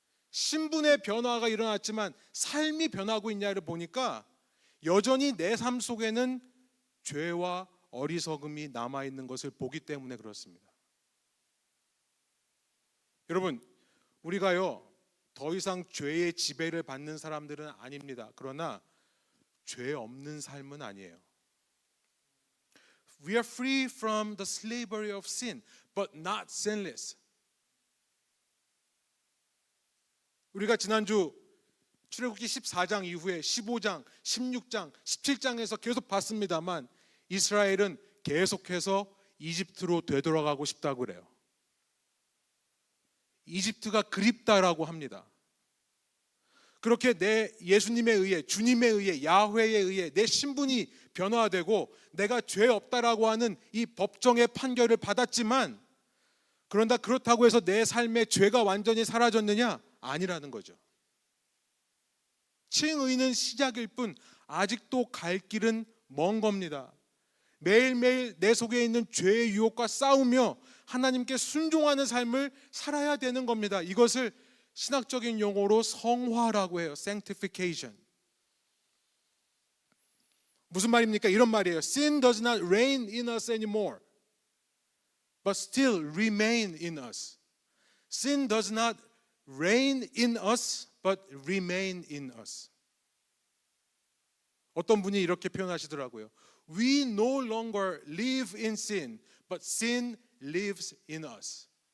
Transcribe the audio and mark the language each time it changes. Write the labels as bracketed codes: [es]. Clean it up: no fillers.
[ko] 신분의 변화가 일어났지만 삶이 변하고 있냐를 보니까 여전히 내 삶 속에는 죄와 어리석음이 남아있는 것을 보기 때문에 그렇습니다. 여러분, 우리가요, 더 이상 죄의 지배를 받는 사람들은 아닙니다. 그러나 죄 없는 삶은 아니에요. [en] We are free from the slavery of sin, but not sinless. [ko] 우리가 지난주 출애굽기 14장 이후에 15장, 16장, 17장에서 계속 봤습니다만 이스라엘은 계속해서 이집트로 되돌아가고 싶다고 그래요. 이집트가 그립다라고 합니다. 그렇게 내 예수님에 의해, 주님에 의해, 야훼에 의해 내 신분이 변화되고 내가 죄 없다라고 하는 이 법정의 판결을 받았지만, 그런다 그렇다고 해서 내 삶의 죄가 완전히 사라졌느냐? 아니라는 거죠. 칭의는 시작일 뿐 아직도 갈 길은 먼 겁니다. 매일매일 내 속에 있는 죄의 유혹과 싸우며 하나님께 순종하는 삶을 살아야 되는 겁니다. 이것을 신학적인 용어로 성화라고 해요. [en] sanctification. [ko] 무슨 말입니까? 이런 말이에요. [en] Sin does not reign in us anymore, but still remain in us. Sin does not reign in us, but remain in us. [ko] 어떤 분이 이렇게 표현하시더라고요. [en] We no longer live in sin, but sin lives in us.